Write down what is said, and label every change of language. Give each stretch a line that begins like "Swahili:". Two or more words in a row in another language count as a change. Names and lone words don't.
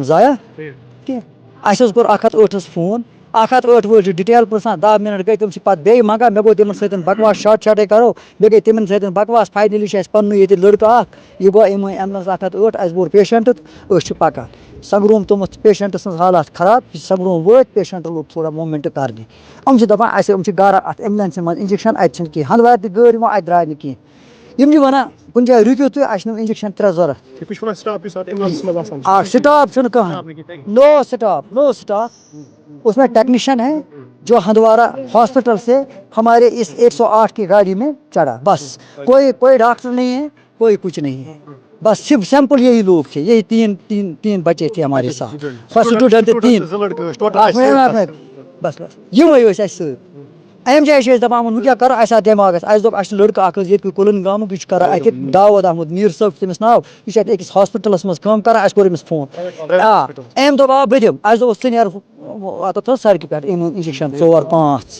Kashmiri: ضایع کینٛہہ اَسہِ حظ کوٚر 108 فون 108 وٲلۍ چھِ ڈِٹیل پرٛژھان 10 مِنٹ گٔے تِم چھِ پَتہٕ بیٚیہِ منٛگان مےٚ گوٚو تِمن سۭتۍ بکواس شاٹے کرو بیٚیہِ گٔے تِمن سۭتۍ بکواس فاینٔلی چھُ اَسہِ پَننُے ییٚتہِ لٔڑکہٕ اکھ یہِ گوٚو أمۍ ایمبولینس 108 اَسہِ بوٚر پیشنٹ تہٕ أسۍ چھِ پَکان سنگروم تھوٚمُت پیشنٹ سٕنٛز حالات خراب سنگروم وٲتۍ پیشنٹ لوٚگ تھوڑا موٗمینٹ کرنہِ یِم چھِ دَپان اَسہِ یِم چھِ گرٕ اَتھ ایمبولینسہِ منٛز اِنجیکشن اَتہِ چھِنہٕ کِہیٖنۍ ہندوارِ تہِ گٲڑۍ یِمو اَتہِ درٛاے نہٕ کینٛہہ یِم چھِ وَنان کُنہِ جایہِ رُکِو تُہۍ اَسہِ چھِ نہٕ اِنجیکشن 3 ضوٚرتھ سٹاپ چھُنہٕ کٕہٕنۍ
English: no stop
Urdu: اس میں ٹیکنیشین ہے جو ہندوارہ ہاسپٹل سے ہمارے اس 108 کی گاڑی میں چڑھا بس کوئی ڈاکٹر نہیں ہے کوئی کچھ نہیں ہے بس سمپل یہی لوگ تھے یہی تین بچے تھے ہمارے ساتھ اسٹوڈنٹ
Kashmiri: 3 بس یِمے ٲسۍ اَسہِ سۭتۍ اَمہِ جایہِ چھِ أسۍ دَپان وۄنۍ کیٛاہ کَرو اَسہِ آو دٮ۪ماغَس اَسہِ دوٚپ اَسہِ چھُ لٔڑکہٕ اَکھ حظ ییٚتہِ کُلن گامُک یہِ چھُ کران اَتہِ داوود احمد میٖر صٲب چھُ تٔمِس ناو یہِ چھُ اَتہِ أکِس ہاسپِٹلَس منٛز کٲم کران اَسہِ کوٚر أمِس فون أمۍ دوٚپ آ بہٕ دِمہٕ اَسہِ دوٚپُس ژٕ نیر اَتَتھ حظ سڑکہِ پٮ۪ٹھ أنۍ اِنجیکشن 4-5